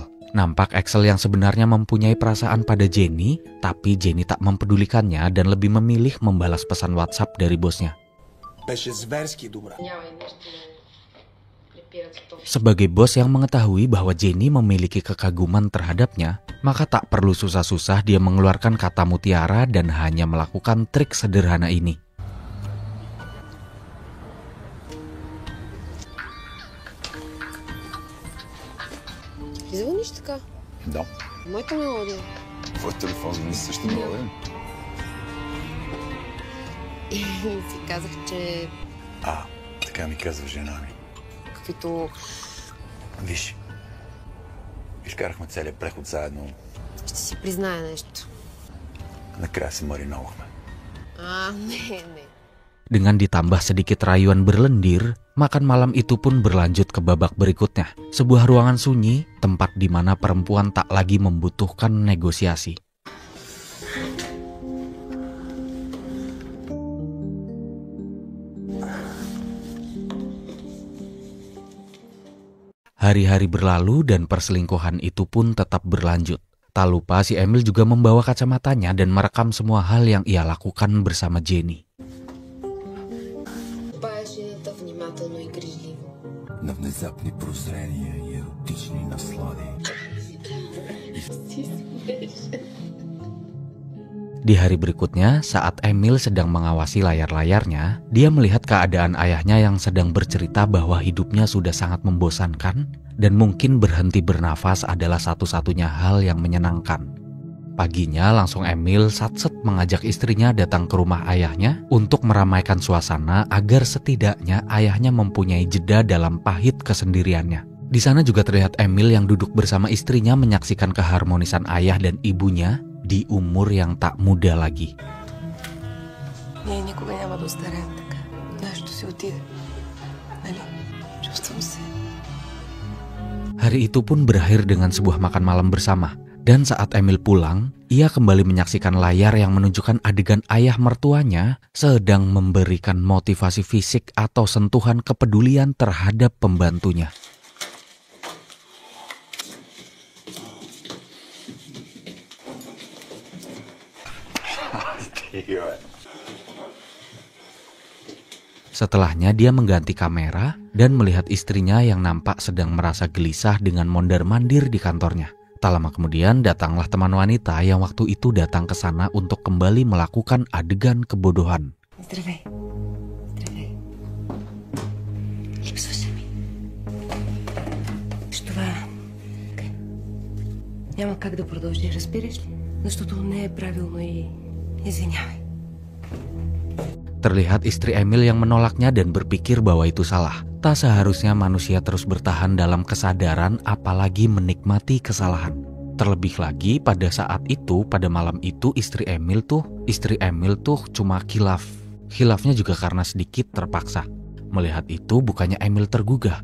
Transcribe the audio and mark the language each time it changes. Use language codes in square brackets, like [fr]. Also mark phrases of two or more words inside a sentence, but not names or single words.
[id] Nampak Axel yang sebenarnya mempunyai perasaan pada Jenny, tapi Jenny tak mempedulikannya dan lebih memilih membalas pesan WhatsApp dari bosnya. Sebagai bos yang mengetahui bahwa Jenny memiliki kekaguman terhadapnya, maka tak perlu susah-susah dia mengeluarkan kata mutiara dan hanya melakukan trik sederhana ini. [bg] Звъниш така? Да. Моята мелодия. Твой телефон не същата мелодия? Си казах, че Така ми казва жена ми. каквито... Виж, изкарахме целият преход заедно. Ще си призная нещо. Накрая се мариновахме. Не. [id] Dengan ditambah sedikit rayuan berlendir, makan malam itu pun berlanjut ke babak berikutnya. Sebuah ruangan sunyi, tempat di mana perempuan tak lagi membutuhkan negosiasi. Hari-hari berlalu dan perselingkuhan itu pun tetap berlanjut. Tak lupa si Emil juga membawa kacamatanya dan merekam semua hal yang ia lakukan bersama Jenny. [bg] Внимателно и грижливо. На внезапни прозрения и еротични наслади. [id] Di hari berikutnya, saat Emil sedang mengawasi layar-layarnya, dia melihat keadaan ayahnya yang sedang bercerita bahwa hidupnya sudah sangat membosankan dan mungkin berhenti bernafas adalah satu-satunya hal yang menyenangkan. Paginya langsung Emil satset mengajak istrinya datang ke rumah ayahnya untuk meramaikan suasana agar setidaknya ayahnya mempunyai jeda dalam pahit kesendiriannya. Di sana juga terlihat Emil yang duduk bersama istrinya menyaksikan keharmonisan ayah dan ibunya di umur yang tak muda lagi. [bg] Ние никога няма да остареем така. Нашето си отиде. Нали? Чувствам се. [id] Hari itu pun berakhir dengan sebuah makan malam bersama. Dan saat Emil pulang, ia kembali menyaksikan layar yang menunjukkan adegan ayah mertuanya sedang memberikan motivasi fisik atau sentuhan kepedulian terhadap pembantunya. Setelahnya dia mengganti kamera dan melihat istrinya yang nampak sedang merasa gelisah dengan mondar-mandir di kantornya. Tak lama kemudian datanglah teman wanita yang waktu itu datang ke sana untuk kembali melakukan adegan kebodohan. [bg] Здравей. Здравей. Липсваше ми. Виж това... Няма как да продължи, разбираш ли? Защото не е правилно и... Извинявай. [id] Terlihat istri Emil yang menolaknya dan berpikir bahwa itu salah. Tak seharusnya manusia terus bertahan dalam kesadaran apalagi menikmati kesalahan. Terlebih lagi pada saat itu, pada malam itu istri Emil tuh cuma khilaf. Khilafnya juga karena sedikit terpaksa. Melihat itu bukannya Emil tergugah.